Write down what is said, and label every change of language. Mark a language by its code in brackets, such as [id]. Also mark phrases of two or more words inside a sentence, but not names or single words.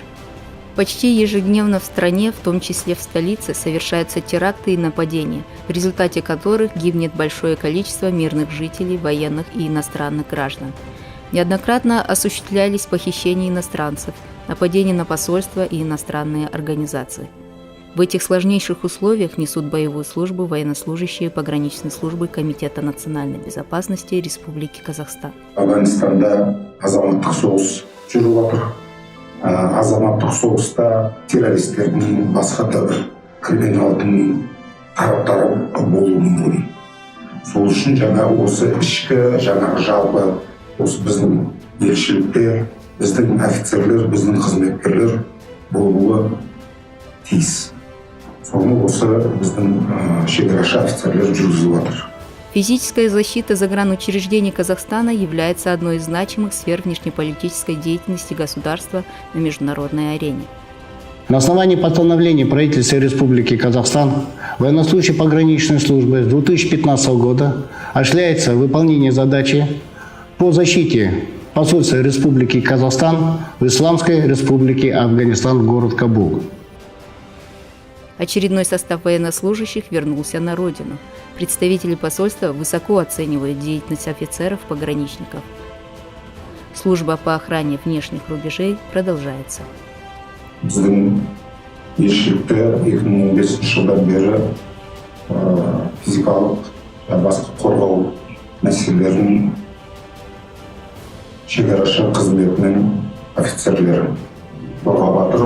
[ru] Почти ежедневно в стране, в том числе в столице, совершаются теракты и нападения, в результате которых гибнет большое количество мирных жителей, военных и иностранных граждан. Неоднократно осуществлялись похищения иностранцев, нападения на посольства и иностранные организации. В этих сложнейших условиях несут боевую службу военнослужащие пограничной службы Комитета национальной безопасности Республики Казахстан. [kk] Афганистанда азаматтық соғыс жүріп жатыр. Азаматтық соғыста террористердің басқа да бір криминалдың тараптары болуы мүмкін. Сол үшін осы ішкі жалпы осы біздің елшіліктер, біздің офицерлер, біздің қызметкерлер болуы тиіс. Соны осы біздің шекарашы офицерлер жүргізіп жатыр. [ru] Физическая защита загранучреждений Казахстана является одной из значимых сфер внешнеполитической деятельности государства на международной арене. На основании постановления правительства Республики Казахстан военнослужащие пограничной службы с 2015 года осуществляется выполнение задачи по защите посольства Республики Казахстан в Исламской Республике Афганистан, город Кабул. Очередной состав военнослужащих вернулся на родину. Представители посольства высоко оценивают деятельность офицеров-пограничников. Служба по охране внешних рубежей продолжается. [kk] Біздің елшілікте 2015 жылдан бері физикалық басқа қорғау мәселелерін шекарашы қызметінің офицерлері қорғап жатыр.